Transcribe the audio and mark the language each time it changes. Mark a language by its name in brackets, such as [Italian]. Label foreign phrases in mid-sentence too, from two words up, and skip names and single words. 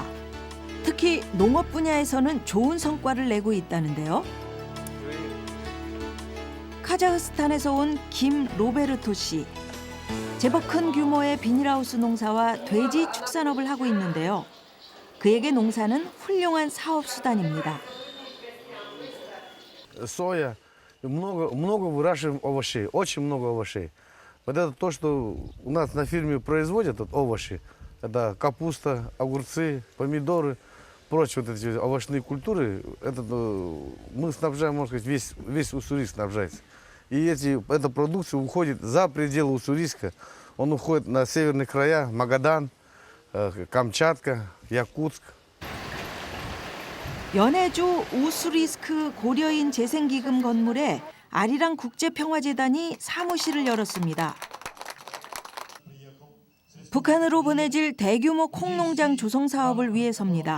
[Korean] 특히 농업 분야에서는 좋은 성과를 내고 있다는데요. 카자흐스탄에서 온 김 로베르토 씨. 제법 큰 규모의 비닐하우스 농사와 돼지 축산업을 하고 있는데요. 그에게 농사는 훌륭한 사업 수단입니다. [Russian] Соя, много выращиваем овощей, очень много овощей. Вот это то, что у нас на фирме производят овощи. Это капуста, огурцы, помидоры, прочие вот эти овощные культуры. Это мы снабжаем, можно сказать, весь Уссурийск снабжается. И эта продукция уходит за пределы Уссурийска. Он уходит на северные края, Магадан, Камчатка, Якутск. [Korean] 연해주 우수리스크 고려인 재생기금 건물에 아리랑 국제평화재단이 사무실을 열었습니다. 북한으로 보내질 대규모 콩농장 조성 사업을 위해서입니다.